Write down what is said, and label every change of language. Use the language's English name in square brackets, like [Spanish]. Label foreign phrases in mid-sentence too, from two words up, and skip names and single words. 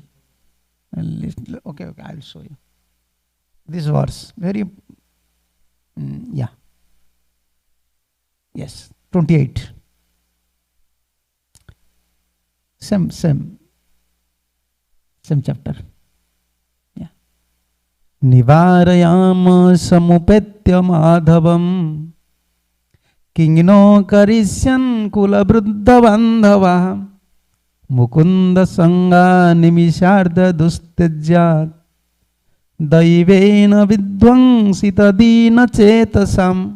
[English] Okay, I will show you. This verse, very, yeah. Yes, 28. Same chapter. Yeah. [Sanskrit] निवारयाम समुपेत्य माधवं किंनो करिष्यन् कुल ब्रुद्ध बान्धव मुकुन्द सङ्ग निमिषार्ध दुस्तेज्यत् दैवेन विध्वंसित दीन चेतसाम्.